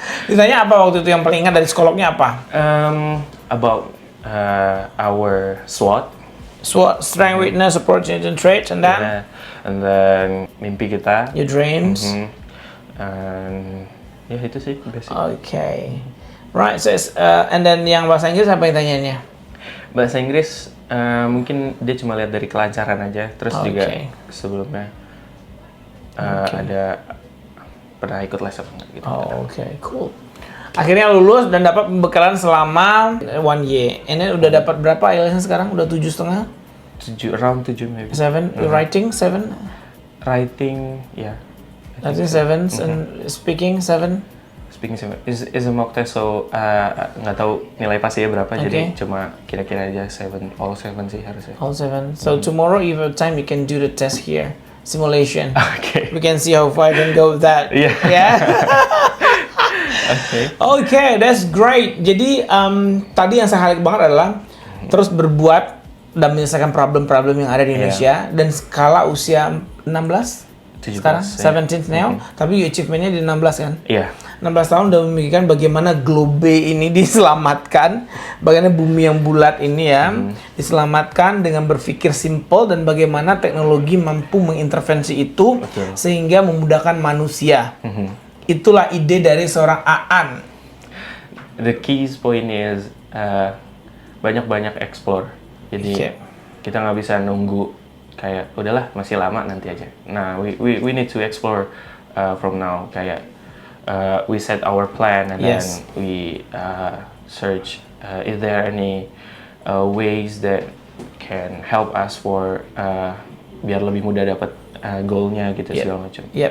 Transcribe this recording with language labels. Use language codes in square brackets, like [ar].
[id] Ditanya apa waktu itu yang paling ingat dari psikolognya apa? [en] About our SWOT. SWOT, strength, weakness, opportunity, and traits, and then? And then [id] mimpi kita. [en] Your dreams. [id] And ya itu sih basic. [en] Okay. [id] Right, so and then yang bahasa Inggris apa yang tanyanya? Bahasa Inggris mungkin dia cuma lihat dari kelancaran aja, terus juga sebelumnya ada pernah ikut les apa enggak gitu. [en] Oke, cool. [id] Akhirnya lulus dan dapat pembekalan selama [en] 1 year. [id] Ini udah dapat berapa IELTS sekarang? Udah 7,5? [en] 7 maybe. 7? Writing 7? Writing ya. Writing 7 and speaking 7? Speaking is a mock test, [id] so nggak tahu nilai pastinya berapa, jadi cuma kira-kira aja [en] all 7 [id] sih harusnya. [en] All 7. So tomorrow if you have time you can do the test here. Simulation. Okay. We can see how far I can go with that. Yeah. Yeah. Okay, that's great. [id] Jadi tadi yang saya highlight banget adalah terus berbuat dan menyelesaikan problem-problem yang ada di Indonesia dan skala usia 16 sekarang 17 now, tapi achievementnya di 16 kan? Iya. 16 tahun udah memikirkan bagaimana globe ini diselamatkan, bagaimana bumi yang bulat ini ya diselamatkan dengan berpikir simple dan bagaimana teknologi mampu mengintervensi itu sehingga memudahkan manusia. Itulah ide dari seorang Aan. [en] The key point is [id] banyak-banyak [en] explore. [id] Jadi kita nggak bisa nunggu kayak udahlah masih lama nanti aja. [en] Nah, we need to explore from now. Kayak we set our plan and then we search is there any ways that can help us for [id] biar lebih mudah dapat goalnya gitu segala macam.